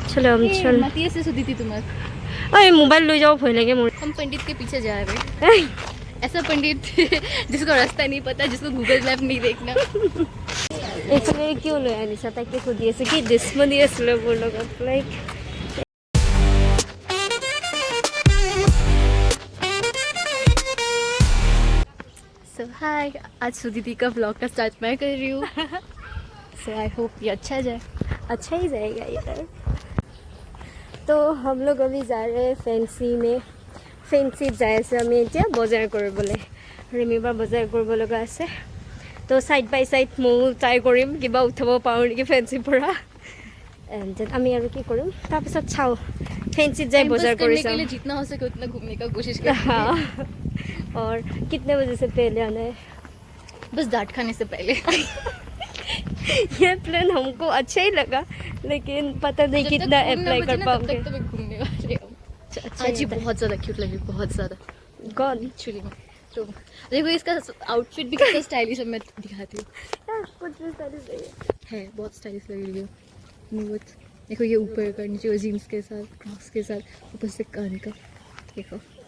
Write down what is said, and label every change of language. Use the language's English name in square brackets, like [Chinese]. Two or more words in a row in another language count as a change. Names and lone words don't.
[Hindi] चलो हम चल माती से सुधी थी तुम्हारे अरे मोबाइल ले जाओ भय लगे मोर हम पंडित के पीछे जा रहे हैं ऐसा पंडित जिसको रास्ता नहीं पता जिसको गूगल मैप नहीं देखना [Assamese] এইফালে কিয় লৈ আনিছা তাকে সুধি আছে কি দুশ্মনী আছিলে মোৰ লগত লাইক [English] so hi [Hindi] आज सुदीदी का व्लॉग का स्टार्ट मैं कर रही हूँ सो [English] I hope [Hindi] ये अच्छा जाए अच्छा ही जाएगा यार तो हम लोग अभी जा रहे हैं फैंसी में [Assamese] फैंसीत যাই আছে আমি এতিয়া বজাৰ কৰিবলৈ ৰিমিবাৰ বজাৰ কৰিব লগা আছে তো [English] side by side [Assamese] মই ট্ৰাই কৰিম কিবা উঠাব পাৰো নেকি ফেন্সিৰ পৰা [English] and then [Assamese] আমি আৰু কি কৰিম তাৰ পিছত চাও फैंसीत যাই বজাৰ কৰি [Hindi] के लिए जितना हो सके उतना घूमने का कोशिश करें और कितने बजे से पहले आना है बस डांट खाने से पहले ये प्लान हमको अच्छा ही लगा लेकिन पता नहीं कितना अप्लाई कर पाओगे तब तक तो मैं घूमने वाली हूँ आज ही बहुत ज़्यादा क्यूट लगी बहुत ज़्यादा कौन एक्चुअली में तो देखो इसका आउटफिट भी कितना स्टाइलिश है मैं दिखाती हूँ कुछ भी स्टाइलिश है बहुत स्टाइलिश लग रही है बहुत देखो ये ऊपर का नीचे जीन्स के साथ क्रॉक्स के साथ ऊपर से कान का देखो